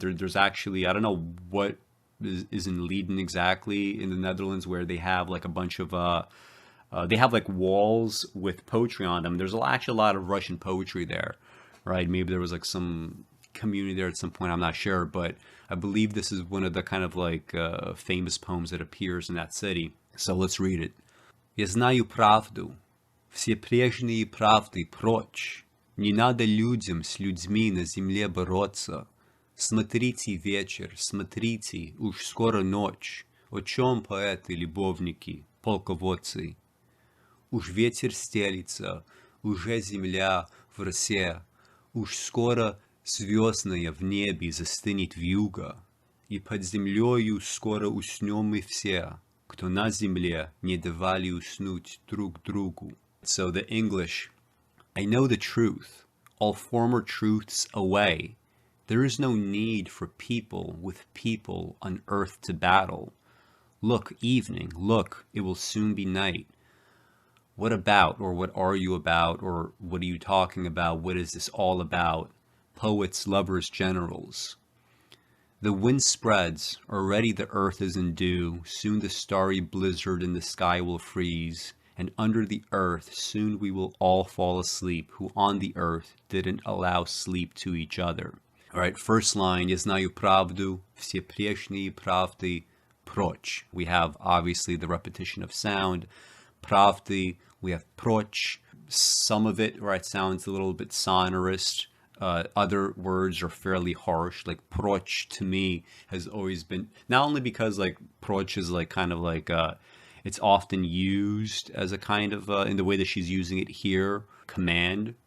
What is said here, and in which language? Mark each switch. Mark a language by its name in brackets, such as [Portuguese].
[English] There's actually, I don't know what is in Leiden exactly in the Netherlands, where they have like a bunch of they have like walls with poetry on them. There's actually a lot of Russian poetry there, right? Maybe there was like some community there at some point, I'm not sure, but I believe this is one of the kind of like famous poems that appears in that city. So let's read it. [Russian] Я знаю правду, все прежние правды прочь. Не надо людям с людьми на земле бороться. Смотрите вечер, смотрите, уж скоро ночь. О чем поэты, любовники, полководцы? Уж ветер стелится, уже земля в росе, уж скоро звездная в небе застынет вьюга, и под землею скоро уснем мы все, кто на земле не давали уснуть друг другу. [English] So the English, I know the truth, all former truths away. There is no need for people with people on earth to battle. Look, evening, look, it will soon be night. What about, or what are you about, or what are you talking about? What is this all about? Poets, lovers, generals. The wind spreads, already the earth is in dew, soon the starry blizzard in the sky will freeze, and under the earth soon we will all fall asleep, who on the earth didn't allow sleep to each other. All right, first line, [Russian] я знаю правду, все прежние правды прочь. [English] We have obviously the repetition of sound. Pravdy, we have proch. Some of it, right, sounds a little bit sonorous. Other words are fairly harsh. Like proch to me has always been, not only because like proch is like kind of like it's often used as a kind of in the way that she's using it here, command.